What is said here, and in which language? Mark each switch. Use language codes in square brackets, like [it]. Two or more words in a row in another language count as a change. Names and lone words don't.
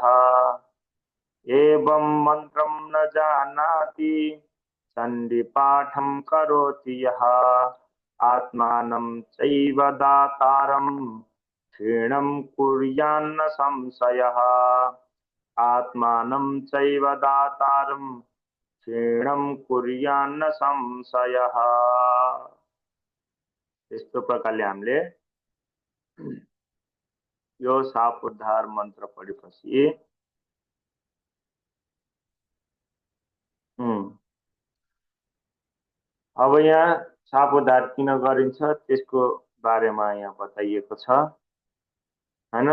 [sa] एवं मन्त्रं न जानाति चण्डीपाठं करोति यः। आत्मानं चैव दातारं क्षीणं कुर्यान्न संशयः। आत्मानं चैव दातारं क्षीणं कुर्यान्न संशयः। [ne] यस्तो प्रकारले हामीले यो साप उद्धार मन्त्र पढेपछि अब यहाँ साप उद्धार किन गरिन्छ त्यसको बारेमा यहाँ बताइएको छ हैन।